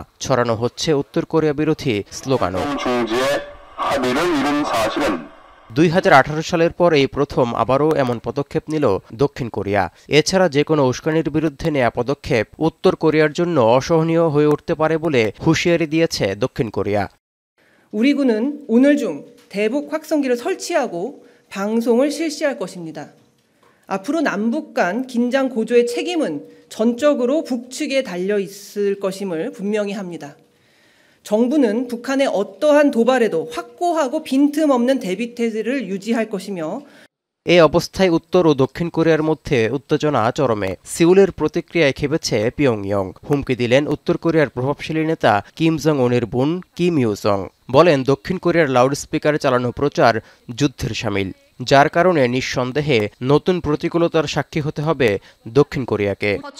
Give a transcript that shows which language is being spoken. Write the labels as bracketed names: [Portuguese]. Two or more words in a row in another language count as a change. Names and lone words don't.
[Bangla] ছড়ানো হচ্ছে উত্তর কোরিয়া বিরোধী স্লোগানও। 2018 সালের পর এই প্রথম আবারও এমন পদক্ষেপ নিল দক্ষিণ কোরিয়া। এছাড়া যে কোনো উস্কানির বিরুদ্ধে নেয়া পদক্ষেপ উত্তর কোরিয়ার জন্য অসহনীয় হয়ে উঠতে পারে বলে হুঁশিয়ারি দিয়েছে দক্ষিণ কোরিয়া। [Korean] 우리 군은 오늘 중 대북 확성기를 설치하고 방송을 실시할 것입니다. 앞으로 남북 간 긴장 고조의 책임은 전적으로 북측에 달려 있을 것임을 분명히 합니다. 정부는 북한의 어떠한 도발에도 확고하고 빈틈없는 대비태세를 유지할 것이며 [Bangla] এই অবস্থায় উত্তর ও দক্ষিণ কোরিয়ার মধ্যে উত্তেজনা চরমে। সিউলের প্রতিক্রিয়ায় খেপেছে পিয়ংইয়ং। হুমকি দিলেন উত্তর কোরিয়ার প্রভাবশালী নেতা কিম জং উনের বোন কিম ইউ জং। বলেন দক্ষিণ কোরিয়ার লাউড স্পিকারে চালানো প্রচার যুদ্ধের শামিল, যার কারণে নিঃসন্দেহে নতুন প্রতিকূলতার সাক্ষী হতে হবে দক্ষিণ কোরিয়াকে।